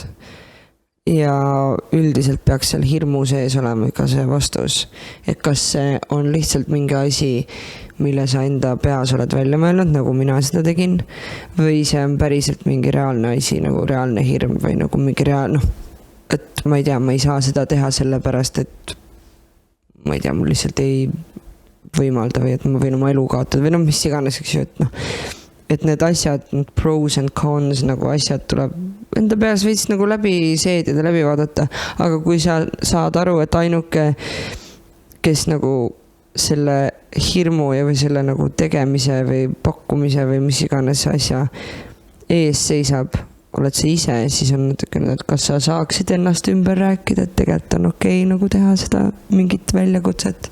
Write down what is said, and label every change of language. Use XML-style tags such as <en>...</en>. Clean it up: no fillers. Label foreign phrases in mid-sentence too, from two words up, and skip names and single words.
<et>Ja üldiselt peaks seal hirmu sees olema ka see vastus, et kas see on lihtsalt mingi asi, mille sa enda peas oled välja mõelnud, nagu mina seda tegin, või see on päriselt mingi reaalne asi, nagu reaalne hirm või nagu mingi et ma ei tea, ma ei saa seda teha sellepärast, et ma ei tea, mul lihtsalt ei võimalda või et ma võin oma elu kaotada või mis iganes, eks ju, et need asjad, need</et> <en>pros and</en> <et>cons nagu asjad tuleb enda peas veits nagu läbi seedida, läbi vaadata, aga kui sa saad aru, et ainuke, kes nagu selle hirmu ja või selle nagu tegemise või pakkumise või mis iganes asja ees seisab, oled sa ise, siis on natukene, et kas sa saaksid ennast ümber rääkida, et tegelikult on okei nagu teha seda mingit väljakutset.</et>